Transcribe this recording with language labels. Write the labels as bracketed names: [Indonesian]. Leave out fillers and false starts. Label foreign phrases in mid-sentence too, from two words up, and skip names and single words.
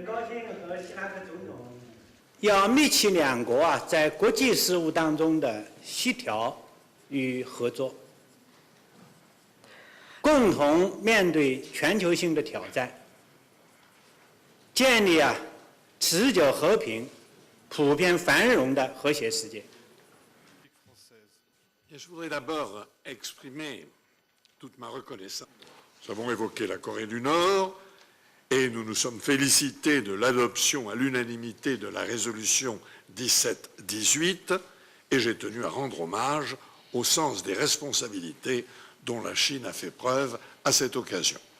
[Chinese] 要密切两国在国际事务当中的协调与合作，共同面对全球性的挑战，建立持久和平、普遍繁荣的和谐世界。 [French] Je voudrais d'abord exprimer toute ma reconnaissance. Nous avons évoqué la Corée du Nord et nous nous sommes félicités de l'adoption à l'unanimité de la résolution 1718 et j'ai tenu à rendre hommage au sens des responsabilités dont la Chine a fait preuve à cette occasion.